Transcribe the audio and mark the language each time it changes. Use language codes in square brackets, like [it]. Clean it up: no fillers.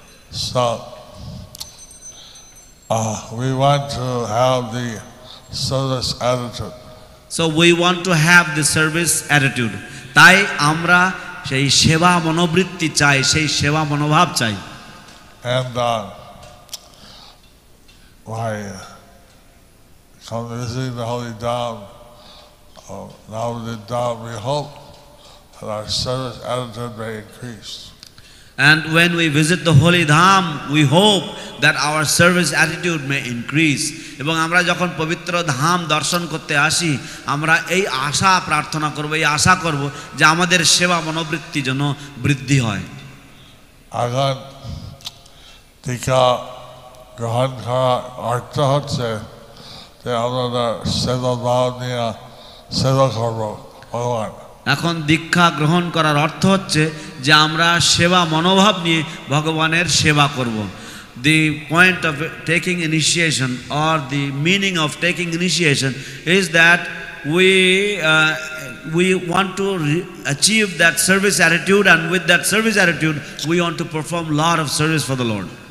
[en] So we want to have the service attitude. So we want to have the service attitude. [bn] তাই আমরা সেই সেবা মনোবৃত্তি চাই, সেই সেবা মনোভাব চাই। [en] And by come visiting the holy dham, now the dham, we hope that our service attitude may increase. And when we visit the holy dham, we hope that our service attitude may increase. [bn] এবং আমরা যখন পবিত্র ধাম দর্শন করতে আসি, আমরা এই আশা প্রার্থনা করব, এই আশা করব যে আমাদের সেবা মনোবৃত্তি যেন বৃদ্ধি হয়। এখন দীক্ষা গ্রহণ করার অর্থ হচ্ছে যে আমরা সেবা ভাব নিয়ে সেবা করব ভগবান। এখন দীক্ষা গ্রহণ করার অর্থ হচ্ছে যে আমরা সেবা মনোভাব নিয়ে ভগবানের সেবা করব। [en] The point of taking initiation or the meaning of taking initiation is that we want to achieve that service attitude, and with that service attitude we want to perform a lot of service for the Lord.